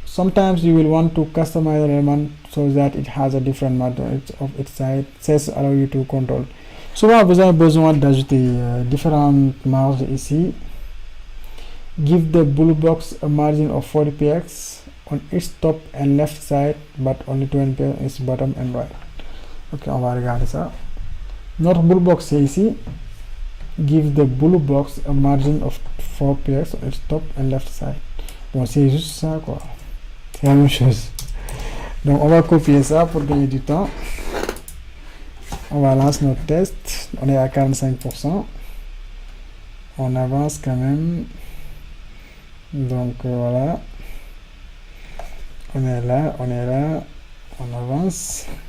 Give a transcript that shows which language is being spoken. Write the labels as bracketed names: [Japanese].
[English] sometimes you will want to customize an element so that it has a different margin of its side. Cesse allow you to control. [French] Souvent vous avez besoin d'ajouter différentes marges ici. [English] Give the blue box a margin of 40 px on its top and left side, but only 20 px on its bottom and right. [French] Ok, on va regarder ça. Notre blue box c'est ici. [English] Give the blue box a margin of 4 px on its top and left side. [French] Bon, c'est juste ça quoi. C'est la même chose. Donc on va copier ça pour gagner du temps. On va lancer notre test. On est à 45%. On avance quand même. Donc voilà. On est là, on avance.